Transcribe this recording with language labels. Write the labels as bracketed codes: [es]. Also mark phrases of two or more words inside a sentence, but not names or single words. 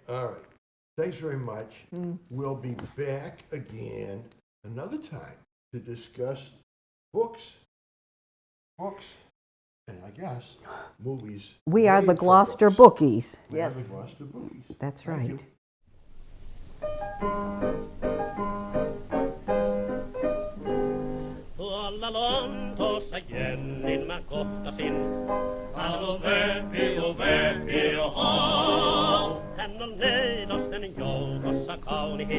[en] All right. Thanks very much. We'll be back again another time to discuss books, and I guess movies. We are made the for Gloucester books. Bookies. We are the Yes. Gloucester Bookies. That's Thank right. you. [fi] Tuolla Lontoossa Jennin mä kohtasin. Halo Vepi, oho. Hän on neidosten joukossa kaunihin.